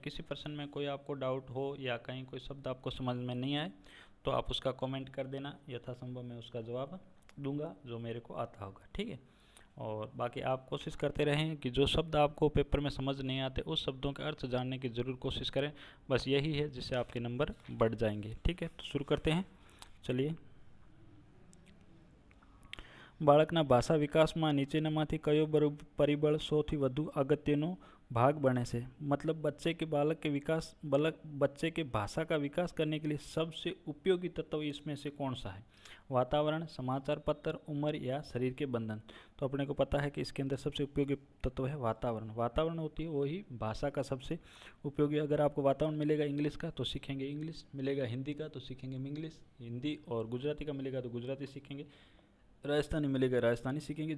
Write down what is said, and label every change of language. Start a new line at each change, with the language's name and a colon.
Hindi: किसी प्रश्न में कोई आपको डाउट हो या कहीं कोई शब्द आपको समझ में नहीं आए तो आप उसका कमेंट कर देना, यथासंभव मैं उसका जवाब दूंगा जो मेरे को आता होगा, ठीक है। और बाकी आप कोशिश करते रहें कि जो शब्द आपको पेपर में समझ नहीं आते उस शब्दों के अर्थ जानने की ज़रूर कोशिश करें। बस यही है जिससे आपके नंबर बढ़ जाएंगे, ठीक है। तो शुरू करते हैं, चलिए।
Gujarati: બાળકના ભાષા વિકાસમાં નીચેનામાંથી કયો પરિબળ સૌથી વધુ અગત્યનો भाग बने से।
Hindi: मतलब बच्चे के भाषा का विकास करने के लिए सबसे उपयोगी तत्व इसमें से कौन सा है। वातावरण, समाचार पत्र, उम्र या शरीर के बंधन। तो अपने को पता है कि इसके अंदर सबसे उपयोगी तत्व है वातावरण। वातावरण होती है वही भाषा का सबसे उपयोगी। अगर आपको वातावरण मिलेगा इंग्लिश का तो सीखेंगे इंग्लिश, मिलेगा हिंदी का तो सीखेंगे इंग्लिश हिंदी, और गुजराती का मिलेगा तो गुजराती सीखेंगे, राजस्थानी मिलेगा राजस्थानी सीखेंगे।